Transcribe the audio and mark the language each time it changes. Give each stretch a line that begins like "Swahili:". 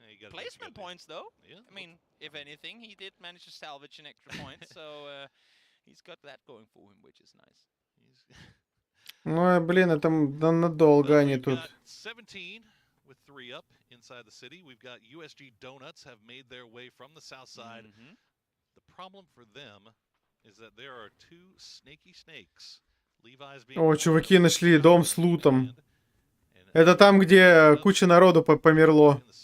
English: Placement points, though. I mean, if anything, he did manage to salvage an extra point, so he's got that going for him, which is nice.
Russian: Ну, блин, это надолго они тут.
English: 17 with 3 up inside the city. We've got USG Donuts have made their way from the south side. The problem for them is that there are 2 snaky snakes. Levi's being...
Russian: О, чуваки нашли дом с лутом. Это там, где куча народу померло.